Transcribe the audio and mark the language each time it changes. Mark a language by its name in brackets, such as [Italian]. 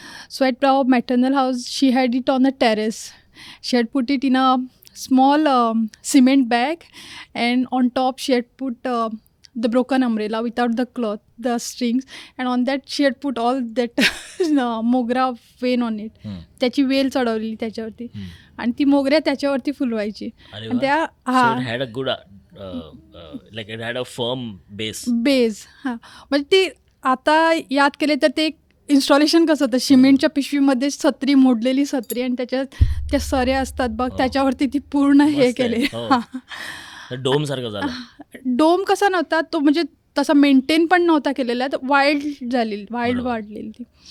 [English] So at our maternal house, she had it on a terrace. She had put it in a small cement bag, and on top she had put the broken umbrella without the cloth, the strings, and on that she had put all that mogra vine on it. [Marathi] त्याची वेल चढवलेली त्याच्यावरती, आणि ती मोगऱ्या त्याच्यावरती फुलवायची. अरे आणि वा. त्या [English] So it had a good like it had a firm base. [Marathi] Beige म्हणजे ती आता याद केले तर ते एक इन्स्टॉलेशन कसं होतं, सिमेंटच्या पिशवीमध्ये सत्री, मोडलेली सत्री, आणि त्याच्यात त्या सऱ्या असतात बघ, त्याच्यावरती ती पूर्ण हे मस्त आहे. केले. हो. डोम सारखं झालं. डोम कसा नव्हता तो, म्हणजे तसा मेंटेन पण नव्हता केलेला, तर वाईल्ड वाढलेली ती.